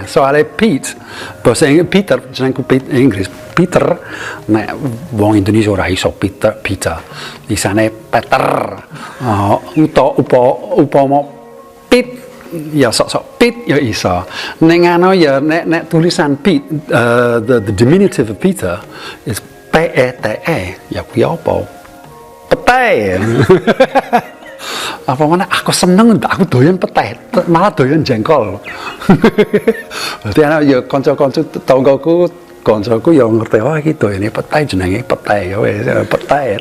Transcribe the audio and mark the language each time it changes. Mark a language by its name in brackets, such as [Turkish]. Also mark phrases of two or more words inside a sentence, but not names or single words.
[Javanese] Soalnya Pete, bahasa Inggris Peter, jenengku Inggris. Peter, nek wong Indonesia ora iso Peter. Isane Peter. Upama Pete, ya sok-sok Pete ya iso. Ning ya nek tulisan Pete, [English] the diminutive of Peter is P-E-T-E. [Javanese] Ya kuwi apa? Petai. Apa mana aku seneng, aku doyan petai, malah doyan jengkol. Berarti ya kanca-kanca tanggaku, kancaku ya ngerti iki doyane petai jenenge petai ya wis petai.